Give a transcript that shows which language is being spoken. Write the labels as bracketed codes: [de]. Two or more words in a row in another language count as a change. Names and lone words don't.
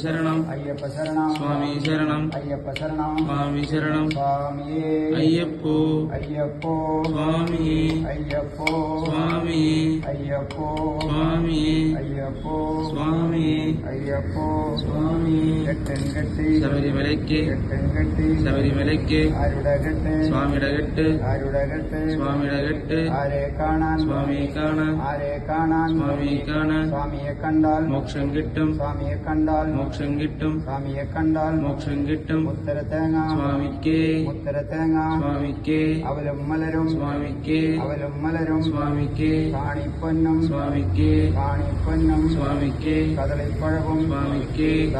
[ta] சரணம் சுவாமி சரணம் சுவாமி சரணம் ஐயப்போ சுவாமி சுவாமி சுவாமி சுவாமி சுவாமி [ml] ശബരിമലയ്ക്ക് ശബരിമലയ്ക്ക് സ്വാമിയുടെ സ്വാമിയെ കാണാൻ സ്വാമിയെ കാണാൻ മോക്ഷം കിട്ടും മോക്ഷം കിട്ടും മോക്ഷം കിട്ടും സ്വാമിക്ക് സ്വാമിക്ക് സ്വാമിക്ക് സ്വാമിക്ക് സ്വാമിക്ക് സ്വാമിക്ക് സ്വാമിക്ക്